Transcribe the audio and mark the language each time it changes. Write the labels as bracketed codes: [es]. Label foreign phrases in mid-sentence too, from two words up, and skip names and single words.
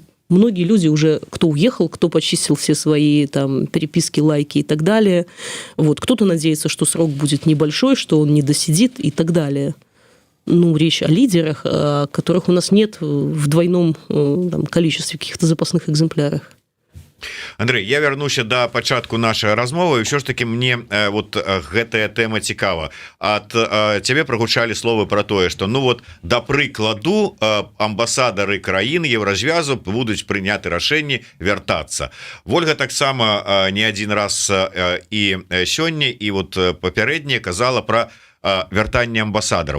[ru] Многие люди уже, кто уехал, кто почистил все свои там переписки, лайки и так далее. Вот. Кто-то надеется, что срок будет небольшой, что он не досидит и так далее. Ну, речь о лидерах, которых у нас нет в двойном там, количестве каких-то запасных экземплярах. [be] Андрей, я вернуся до пачатку нашай размовы, і ўсё ж таки мне вот гэтая тэма цікава. Ад цябе прагучалі словы про тое, што ну вот да прыкладу амбасадары краін Еўразвязу будуць прыняты рашэнні вяртацца. Вольга таксама [ru] не один [be] раз і сёння і вот папярэдняя казала про вяртанне амбасадараў.